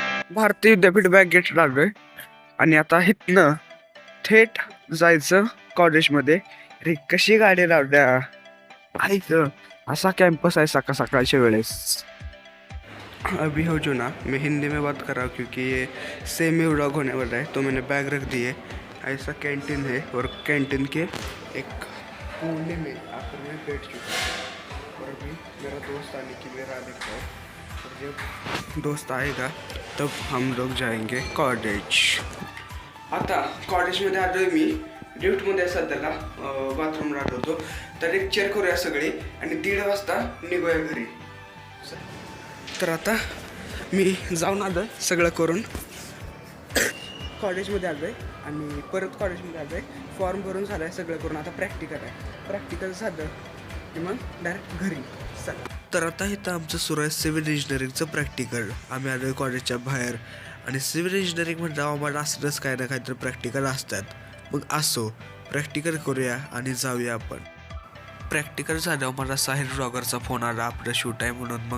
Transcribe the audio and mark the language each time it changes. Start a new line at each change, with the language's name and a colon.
Marathi: भारतीय विद्यापीठ bag gate लागलोय आणि आता इथनं थेट जायचं कॉलेजमध्ये। रे कशी गाडी लावल्या ऐकलं असा कैंपस है सकाळ सकाळच्या वेळेस।
Hindi: अभी हो जो ना मैं हिंदी में बात कर रहा हूँ क्योंकि ये सेमी व्लॉग होने वाला है। तो मैंने बैग रख दी है। ऐसा कैंटीन है और कैंटीन के एक कोने में आकर मैं बैठ चुका हूँ। और अभी मेरा दोस्त आने की मेरा आने का है। और जब दोस्त आएगा तब हम लोग जाएंगे कॉलेज।
Marathi: आता कॉलेजमध्ये आलोय मी लिफ्टमध्ये सध्याला बाथरूमला आलो होतो। तर लेक्चर करूया सगळे आणि 1:30 वाजता निघूया घरी। तर आता मी जाऊन आलो सगळं करून कॉलेजमध्ये आलोय आणि परत कॉलेजमध्ये आलोय। फॉर्म भरून झालाय सगळं करून। आता प्रॅक्टिकल आहे। प्रॅक्टिकल झालं की मग डायरेक्ट घरी चला। तर आता इथं आमचं सुरू आहे सिव्हिल इंजिनिअरिंगचं प्रॅक्टिकल। आम्ही आलोय कॉलेजच्या बाहेर आणि सिव्हिल इंजिनिअरिंग म्हणजे आम्हाला असलंच काही ना काहीतरी प्रॅक्टिकल असतात। मग असो प्रॅक्टिकल करूया आणि जाऊया आपण। प्रॅक्टिकल झाल्यावर मला साहिल ब्लॉगरचा फोन आला आपलं शूट आहे म्हणून।